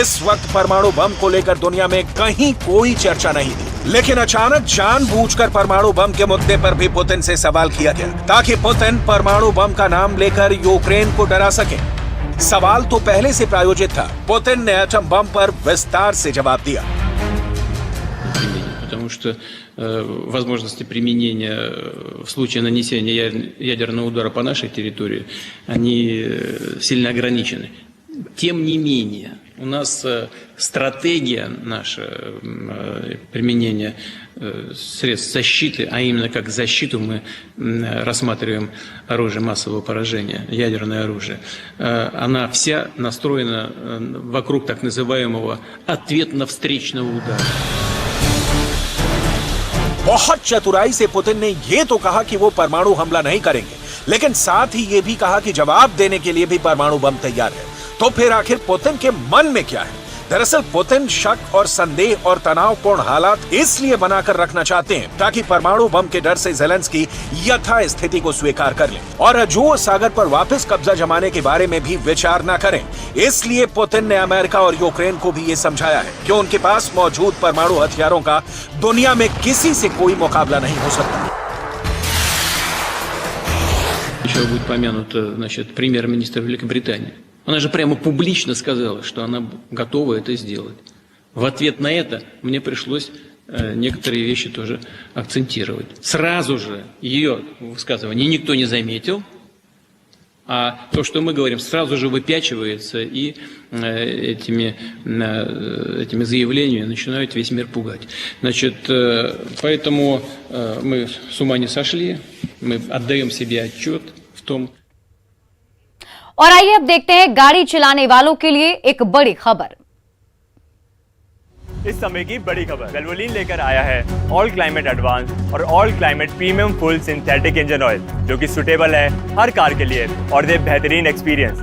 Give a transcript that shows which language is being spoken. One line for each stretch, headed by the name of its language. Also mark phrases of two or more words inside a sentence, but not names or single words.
Hindi: इस वक्त परमाणु बम को लेकर दुनिया में कहीं कोई चर्चा नहीं थी, लेकिन अचानक जानबूझकर परमाणु बम के मुद्दे पर भी पुतिन से सवाल किया गया ताकि पुतिन परमाणु बम का नाम लेकर यूक्रेन को डरा सके। सवाल तो पहले से प्रायोजित था, पुतिन ने एटम बम पर विस्तार से जवाब दिया।
Russian: Потому что возможности применения в случае нанесения ядерного удара по нашей территории, они сильно ограничены. Тем не менее, у нас стратегия наша применения средств защиты, а именно как защиту мы рассматриваем оружие массового поражения, ядерное оружие, она вся настроена вокруг так называемого ответно-встречного удара.
Hindi: बहुत चतुराई से पुतिन ने ये तो कहा कि वो परमाणु हमला नहीं करेंगे, लेकिन साथ ही ये भी कहा कि जवाब देने के लिए भी परमाणु बम तैयार है। तो फिर आखिर पुतिन के मन में क्या है? दरअसल पुतिन शक और संदेह और तनावपूर्ण हालात इसलिए बनाकर रखना चाहते हैं ताकि परमाणु बम के डर से ज़ेलेंस्की यथा स्थिति को स्वीकार कर लें और अजोर सागर पर वापस कब्जा जमाने के बारे में भी विचार न करें। इसलिए पुतिन ने अमेरिका और यूक्रेन को भी ये समझाया है कि उनके पास मौजूद परमाणु हथियारों का दुनिया में किसी से कोई मुकाबला नहीं हो सकता।
Russian: Еще будет помянут, значит, премьер-министр Великобритании. Она же прямо публично сказала, что она готова это сделать. В ответ на это мне пришлось некоторые вещи тоже акцентировать. Сразу же ее высказывание никто не заметил, а то, что мы говорим, сразу же выпячивается и этими заявлениями начинают весь мир пугать. Значит, поэтому мы с ума не сошли, мы отдаем себе отчет в том.
Hindi: और आइए अब देखते हैं गाड़ी चलाने वालों के लिए एक बड़ी खबर। इस समय की बड़ी खबर वेल्वोलिन लेकर आया है ऑल क्लाइमेट एडवांस और ऑल क्लाइमेट प्रीमियम फुल सिंथेटिक इंजन ऑयल, जो कि सुटेबल है हर कार के लिए और दे बेहतरीन एक्सपीरियंस।